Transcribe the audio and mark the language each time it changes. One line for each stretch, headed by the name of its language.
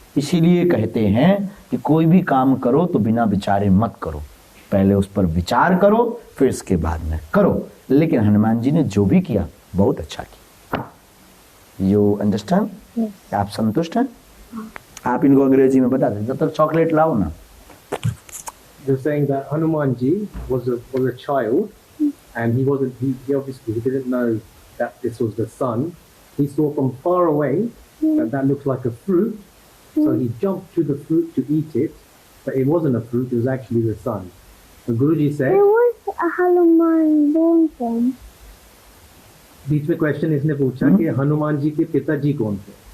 Hindi: इसीलिए कहते हैं कि कोई भी काम करो तो बिना विचारे मत करो, पहले उस पर विचार करो फिर इसके बाद में करो। लेकिन हनुमान जी ने जो भी किया बहुत अच्छा किया।
English: You understand?
Hindi: आप संतुष्ट हैं? आप इनको अंग्रेजी में बता दें, जब तक चॉकलेट लाओ ना।
English: They're saying that Hanuman ji was a child, and he obviously didn't know that this was the sun. He saw from far away that looked like a fruit, so he jumped to the fruit to eat it, but it wasn't a fruit; it was actually the sun. The Guruji said, Where was Hanuman born from?
Hindi: बीच में question इसने पूछा कि हनुमान जी के पिताजी कौन थे?